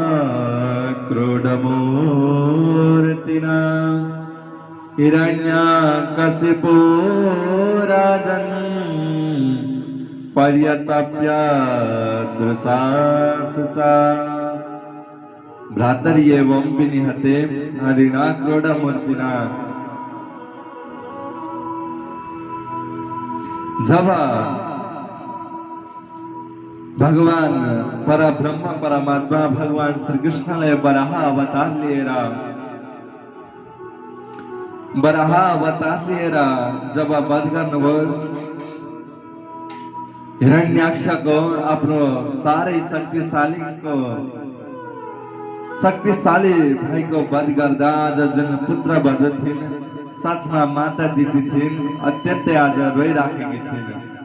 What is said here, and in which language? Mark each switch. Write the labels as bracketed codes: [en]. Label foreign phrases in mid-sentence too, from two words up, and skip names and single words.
[sa] क्रोधमूर्तिना हिरण्यकशिपो राजन् पर्यतप्य दृशासुचा। भ्रातरि एवं विनिहते हरिणा क्रोधमूर्तिना। [ne] जब भगवान परब्रह्म परमात्मा भगवान श्री कृष्णले वराह अवतार लिएर जब वध गर्नुभयो, हिरण्याक्षको आफ्नो साह्रै शक्तिशाली भाइको वध गर्दा आज जुन पुत्र वध थिइन्, साथमा माता दिदी थिइन्, अत्यन्तै आज रोइराखेकी थिइन्।